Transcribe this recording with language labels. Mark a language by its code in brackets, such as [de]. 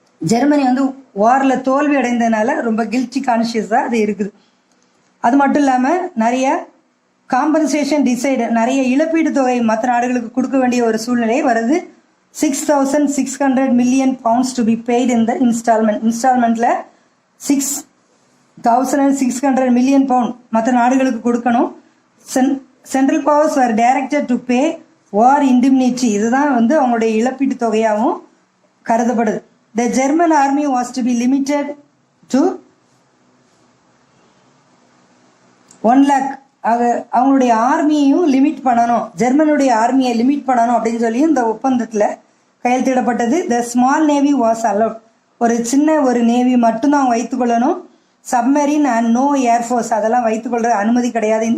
[ta] Germany வந்து வாரில் தோல்வி அடைந்ததுனால ரொம்ப கில்ட்டி கான்ஷியஸாக அது இருக்குது. அது மட்டும் இல்லாமல் நிறைய காம்பன்சேஷன் டிசைடு, நிறைய இழப்பீடு தொகை மற்ற நாடுகளுக்கு கொடுக்க வேண்டிய ஒரு சூழ்நிலை வருது. [en] 6,600 million pounds to be paid in the இன்ஸ்டால்மெண்ட்ல 6,600 million pound [ta] மற்ற நாடுகளுக்கு கொடுக்கணும். [en] Central powers are directed to pay war indemnity. [ta] இதுதான் வந்து அவங்களுடைய இழப்பீட்டு தொகையாகவும் கருதப்படுது. [en] The German army was to be limited to 1 lakh. [ta] அவங்களுடைய ஆர்மியையும் லிமிட் பண்ணணும், ஜெர்மனுடைய ஆர்மியை லிமிட் பண்ணணும் அப்படின்னு சொல்லி இந்த ஒப்பந்தத்தில் கையெழுத்திடப்பட்டது. [en] The small navy was allowed. [ta] ஒரு சின்ன ஒரு நேவி மட்டும்தான் அவங்க வைத்துக்கொள்ளணும். சப்மரீன் அண்ட் நோ ஏர்ஃபோர்ஸ் அதெல்லாம் வைத்துக்கொள்ற அனுமதி கிடையாது.